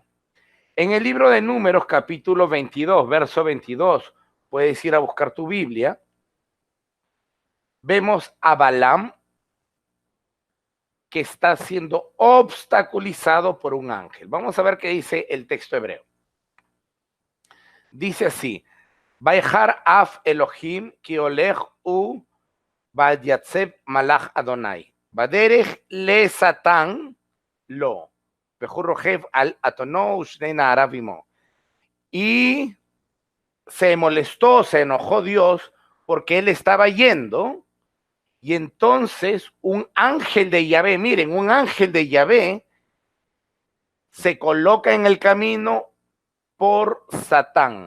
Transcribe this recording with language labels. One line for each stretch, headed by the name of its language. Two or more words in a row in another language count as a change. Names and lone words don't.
Spanish: En el libro de Números, capítulo 22, verso 22, puedes ir a buscar tu Biblia, vemos a Balaam que está siendo obstaculizado por un ángel. Vamos a ver qué dice el texto hebreo. Dice así,
Hebrew: ויחר אף אלוהים כי הולך הוא ויתיצב מלאך אדוני. בדרך לשטן לו. והוא רוכב על אתונו ושני נעריו עמו.
Spanish: Y se molestó, se enojó Dios porque él estaba yendo y entonces un ángel de Yahvé, miren, un ángel de Yahvé se coloca en el camino por Satán.